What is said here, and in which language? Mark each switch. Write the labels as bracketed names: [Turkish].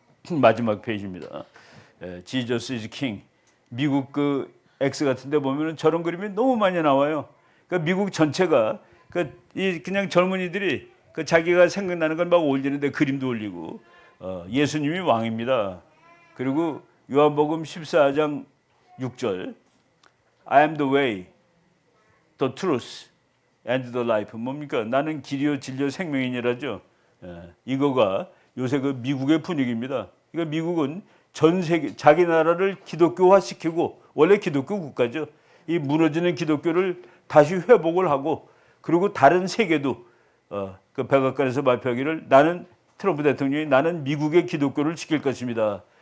[Korean] 마지막 페이지입니다. [English] Jesus is King. [Korean] 미국 그 X 같은 데 보면 저런 그림이 너무 많이 나와요. 그러니까 미국 전체가 그냥 젊은이들이 그 자기가 생각나는 걸 막 올리는데 그림도 올리고 예수님이 왕입니다. 그리고 요한복음 14장 6절 [English] I am the way, the truth, and the life. [Korean] 뭡니까? 나는 길이요 진리요 생명이니라죠. 이거가 요새 그 미국의 분위기입니다. 그러니까 미국은 전 세계 자기 나라를 기독교화시키고 원래 기독교 국가죠. 이 무너지는 기독교를 다시 회복을 하고 그리고 다른 세계도 그 백악관에서 발표하기를 나는 트럼프 대통령이 나는 미국의 기독교를 지킬 것입니다.